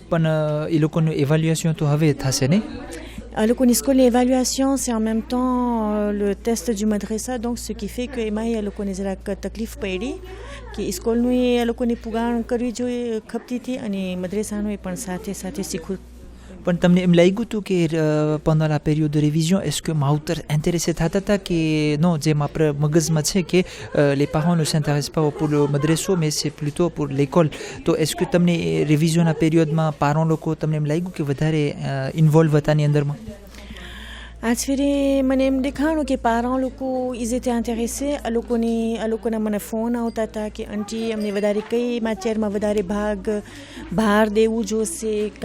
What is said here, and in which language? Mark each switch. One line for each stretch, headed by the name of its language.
Gujarati: પણ એ લોકોનું એવાલ્યુએશન તો હવે થશે નહીં? લોકોની સ્કૂલની
French: évaluation c'est en même temps le test du madrasa donc ce qui fait que
Gujarati: એમાં એ લોકોને જરાક તકલીફ પડી કે સ્કૂલનું એ લોકોને પુગાણ કરવી જોઈએ ખપતી હતી અને મદ્રેસાનું એ પણ સાથે સાથે શીખવું. પણ તમને એમ લાગ્યું હતું કે
French: pendant la période de révision est-ce que માવતર intéressé થતા હતા કે non
Gujarati: જેમ આપણે મગજમાં છે કે
French: les parents ne s'intéressent pas pour le madraso mais c'est plutôt pour l'école.
Gujarati: તો
French: est-ce que
Gujarati: તમને રિવિઝનના પીરિયડમાં parents લોકો તમને એમ લાગ્યું કે વધારે ઇન્વોલ્વ હતા ની અંદરમાં? આજ ફેરે મને એમ દેખાણું કે parents લોકો
French: ils étaient intéressés.
Gujarati: આ લોકોના મને ફોન આવતા હતા કે આંટી અમને વધારે કઈ માચેરમાં વધારે ભાર દેવું જોશે.